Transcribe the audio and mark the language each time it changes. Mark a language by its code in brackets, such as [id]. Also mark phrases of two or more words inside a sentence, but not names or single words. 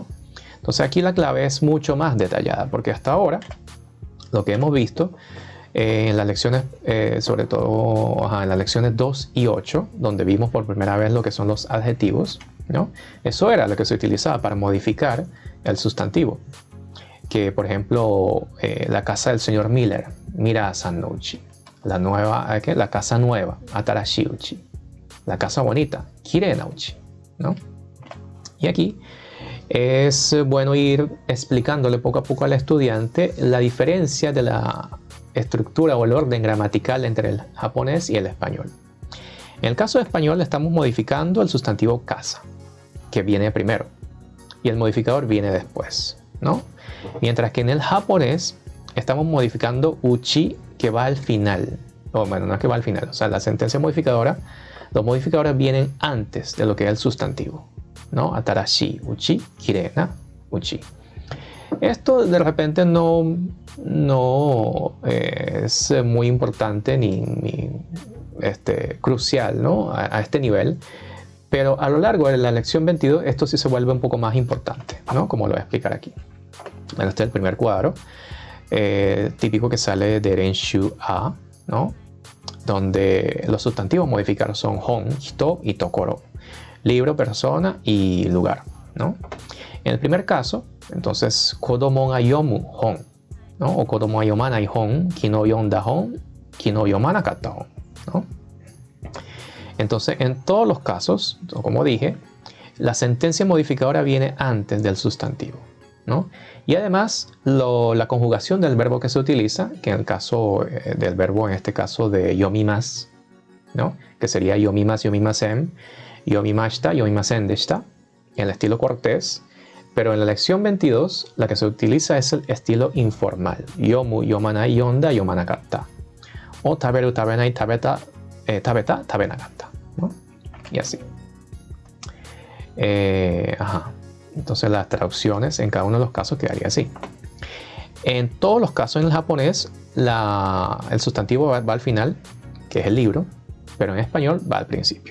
[es] Entonces aquí la clave es mucho más detallada porque hasta ahora lo que hemos visto en las lecciones, sobre todo en las lecciones 2 y 8, donde vimos por primera vez lo que son los adjetivos, ¿no? Eso era lo que se utilizaba para modificar el sustantivo. Que, por ejemplo, la casa del señor Miller, [ja] ミラさんの家. [es] La casa nueva, [ja] 新しい家. [es] La casa bonita, [ja] きれいな家, [es] ¿no? Y aquí es bueno ir explicándole poco a poco al estudiante la diferencia de la estructura o el orden gramatical entre el japonés y el español. En el caso de español estamos modificando el sustantivo casa, que viene primero, y el modificador viene después, ¿no? Mientras que en el japonés estamos modificando uchi, que va al final. O bueno, no es que va al final, o sea, la sentencia modificadora, los modificadores vienen antes de lo que es el sustantivo, ¿no? [ja] 新しい家、きれいな家. [es] Esto de repente no es muy importante ni crucial, ¿no? A este nivel, pero a lo largo de la lección 22 esto sí se vuelve un poco más importante, ¿no? Como lo voy a explicar aquí. Bueno, este es el primer cuadro, típico que sale de Renshu A, ¿no? Donde los sustantivos modificar son hon, hito y tokoro. Libro, persona y lugar, ¿no? En el primer caso, entonces, [ja] 子供が読む本, ¿no? O 子供が読まない本、昨日読んだ本、昨日読まなかった本, [es] ¿no? Entonces, en todos los casos, como dije, la sentencia modificadora viene antes del sustantivo, ¿no? Y además, la conjugación del verbo que se utiliza, que en el caso del verbo, en este caso de yomimas, ¿no? Que sería yomimas, [ja] 読みません、読みました、読みませんでした, [es] en el estilo cortés. Pero en la lección 22, la que se utiliza es el estilo informal. [ja] 読む、読まない、読んだ、読まなかった. O 食べる、食べない、食べた、食べた, [es] tabenakatta, ¿no? Y así. Entonces las traducciones en cada uno de los casos quedaría así. En todos los casos en el japonés, el sustantivo va al final, que es el libro, pero en español va al principio.